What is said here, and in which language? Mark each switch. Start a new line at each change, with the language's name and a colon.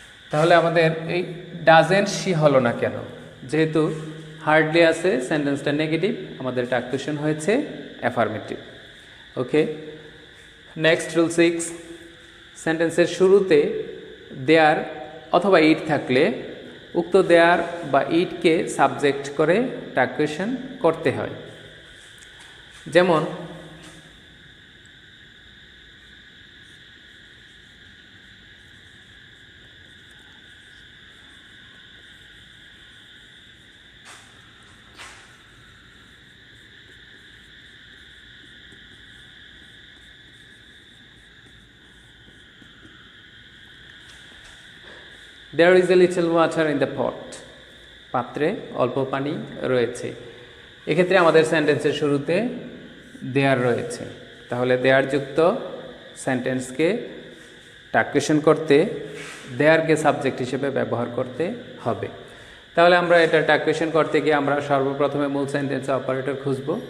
Bangla: তাহলে আমাদের এই ডাজেন্ট শি হলো না কেন? যেহেতু হার্ডলি আছে, সেন্টেন্সটা নেগেটিভ, আমাদের টাক কোয়েশ্চন হয়েছে অ্যাফার্মেটিভ। ওকে, নেক্সট রুল 6, সেন্টেন্সের শুরুতে দেয়ার অথবা ইট থাকলে উক্ত দেয়ার বা ইটকে সাবজেক্ট করে টাক কোয়েশ্চন করতে হয়। যেমন
English: there is a little water in the pot,
Bangla: পাত্রে অল্প পানি রয়েছে। এক্ষেত্রে আমাদের সেন্টেন্সের শুরুতে দেয়ার রয়েছে, তাহলে দেয়ার যুক্ত সেন্টেন্সকে টাক কোয়েশ্চন করতে দেয়ারকে সাবজেক্ট হিসেবে ব্যবহার করতে হবে। তাহলে আমরা এটা টাক কোয়েশ্চন করতে গিয়ে আমরা সর্বপ্রথমে মূল সেন্টেন্সে অপারেটর খুঁজব।